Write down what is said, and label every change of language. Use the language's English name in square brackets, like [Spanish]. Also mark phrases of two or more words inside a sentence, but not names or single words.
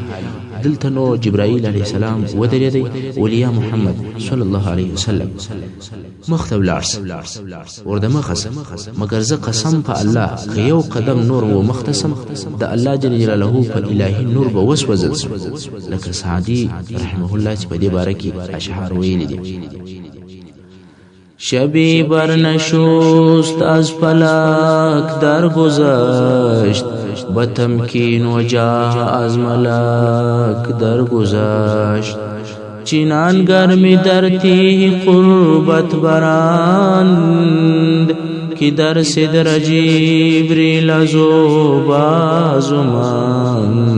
[Pashto] دلته نو جبرائیل [Arabic] علیه السلام [Pashto] ودرېدی، ولیا محمد [Arabic] صلی الله علیه وسلم [Pashto] مخ ته ولاړ سه، ورته مخه سه، مګر زه قسم په الله که یو قدم نور و مخ ته سم د الله [Arabic] جل جلاله [Pashto] په الهي نور به وسوځل سم. لکه سعدي [Arabic] رحمه الله [Pashto] چې په دې باره کې اشعار ویلي دي: [Persian] شبی برنشست از فلک درگذشت، به تمکین و جاه از ملک درگذشت. چنان گرمی در تیه قربت برند، که در صدر جبریل ازو بازماند.